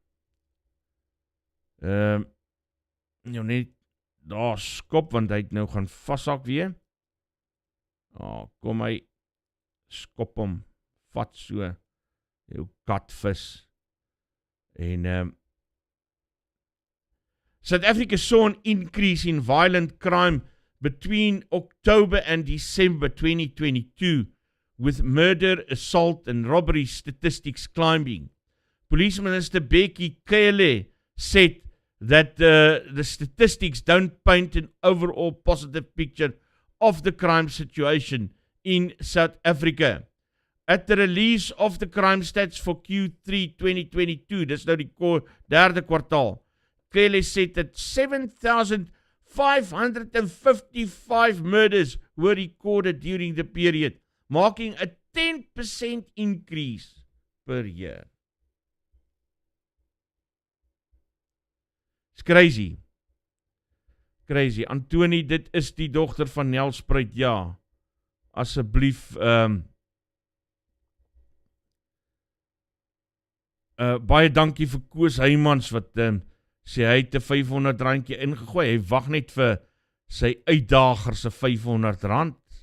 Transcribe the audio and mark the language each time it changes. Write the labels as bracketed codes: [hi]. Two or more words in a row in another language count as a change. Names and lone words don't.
[af] Nou net daar skop, want hy het nou gaan vashak weer. Kom hy, skop hom, vat so, jou katvis. [en] En South Africa saw an increase in violent crime between October and December 2022, with murder, assault and robbery statistics climbing. Police Minister Becky Cele said that the statistics don't paint an overall positive picture of the crime situation in South Africa. At the release of the crime stats for Q3 2022, [af] dis nou die derde kwartaal, [en] Cele said that 7,555 murders were recorded during the period, marking a 10% increase per year. It's crazy. Crazy. [af] Antonie, dit is die dogter van Nelspruit, ja. Asseblief, baie dankie vir Koos Heymans, wat sê hy het 'n R500 ingegooi. Hy wag net vir sy uitdager se R500.